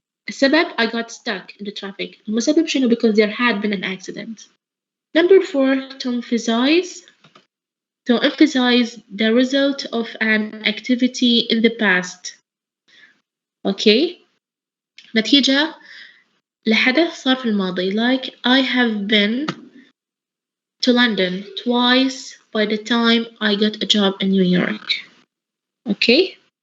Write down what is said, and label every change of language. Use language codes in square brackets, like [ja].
[en] السبب I got stuck in the traffic. [ar] المسبب شنو [en] because there had been an accident. Number 4, to emphasize the result of an activity in the past. Okay. [ar] نتيجة لحدث صار في الماضي. [en] Like I have been to London twice by the time I got a job in New York. Okay.